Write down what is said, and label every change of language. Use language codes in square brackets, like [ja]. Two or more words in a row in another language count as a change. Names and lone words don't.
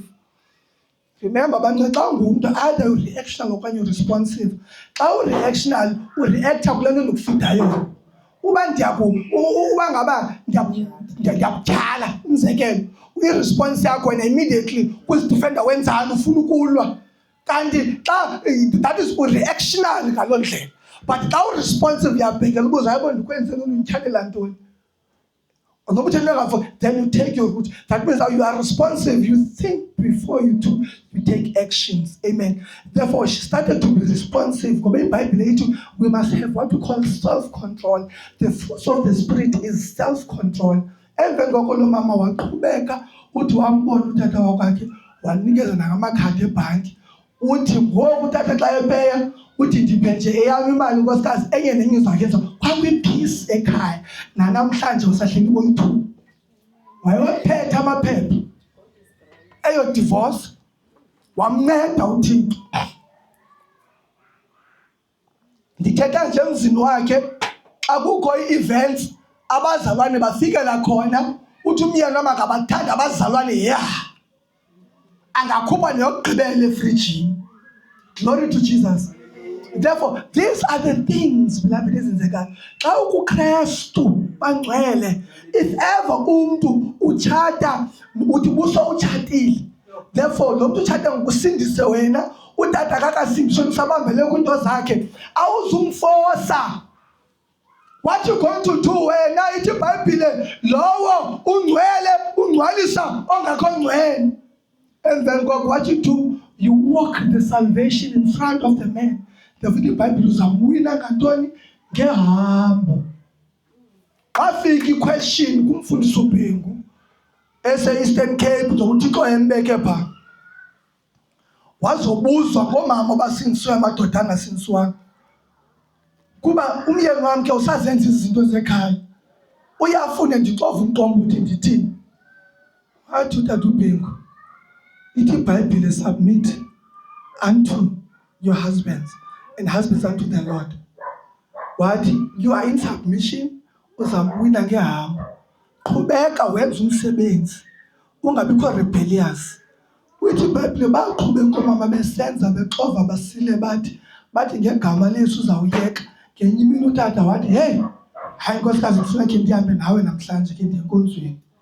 [xh] Remember abantu, xa ungumntu either u-reactional okanye u-responsive. Xa u-reactional ureacta kule nto ndikufidayo. Uba uba ngaba ndiyakutyhala, umzekelo, i-response yakho wena immediately kuzidifenda wenzani, ufuna ukulwa. Kanti xa [en] that is [xh] u-reactional ngaloo ndlela. But xa u-responsive uyabhekela ubuza, hayibo ndikwenze ntoni, undityalela ntoni. [en] Then you take your route. That means that you are responsive. You think before you take actions. Amen. Therefore, she started to be responsive. We must have what we call self-control. The fruit of the Spirit is self-control. [xh] Emveni koko lo mama waqhubeka uthi wambona utata wakwakhe wanikeza nangamakhadi ebhanki. Uthi ngoku utata xa epeya uthi ndiphe nje eyam imali nkosikazi enye nenye zakenza kwakwi-peace ekhaya. Nanamhlanje usahleli boyi-2 wayewaphethe amaphepha eyo divorce, wamnceda uThixo. Ndithetha nje emzini wakhe xa kukho ii-events abazalwane bafikela khona, uthi umyeni wamakabathanda abazalwane angakhupha neyokugqibela efrijini. [en] Glory to Jesus. Therefore, these are the things, beloved, [xh] ezenzekayo. Xa ukuKristu bangcwele, [en] if ever [xh] umntu utshata uthi buso utshatile, therefore lo mntu utshata ngokusindise wena, utata akakasindiswe msabambele kwinto zakhe, awuzumfosa. [en] What you going to do [xh] wena, ithi iBhayibhile, lowo ungcwele ungcwalisa ongakho ngcwele. [en] And then God, what you do, you walk the salvation in front of the man. Therefore, [xh] iBhayibhile uzamwina ngantoni? Ngehambo. Wafika i-question kumfundisi uBhengu ese-Eastern Cape, uThixo embeke phaa. Wazobuzwa ngoomama abasindiswe, amadoda angasindiswanga. Kuba umyeni wam ke usazenza izinto zekhaya, uyafuna ndixove umqombothi ndithini. Wathi utata uBhengu, ithi iBhayibhile, [en] submit unto your husbands and husbands unto the Lord. Wathi you are in submission, [xh] uzamwina ngehambo. Qhubeka wenza umsebenzi, ungabikho rebellious. Uthi iBhayibhile baqhubeka omama besenza bexova basile bathi ngegama lesu uzawuyeka. Ngenye imini utata wathi, hey, hayi nkosikazi ndifuna khe ndihambe nawe namhlanje ke ndiye enkonzweni.